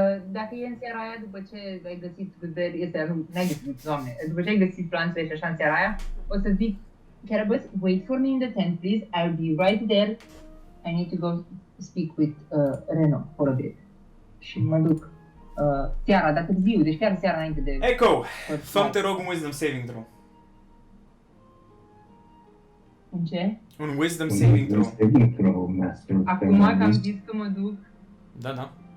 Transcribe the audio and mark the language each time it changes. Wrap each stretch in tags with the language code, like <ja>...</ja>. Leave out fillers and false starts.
<ro>Dacă e în seara aia, după ce ai găsit berry, n-ai găsit, doamne, după ce ai găsit plantele și așa în seara aia, o să zic, Carabas,</ro> <en>wait for me in the tent, please, I'll be right there. I need to go speak with Reno for a bit.</en> <ro>Și mă duc seara, dar târziu, deci chiar seara înainte de... Echo, fă-mi te rog un wisdom saving throw. În ce? Un wisdom saving throw. Acum că am zis că mă duc, Da, da.</ro>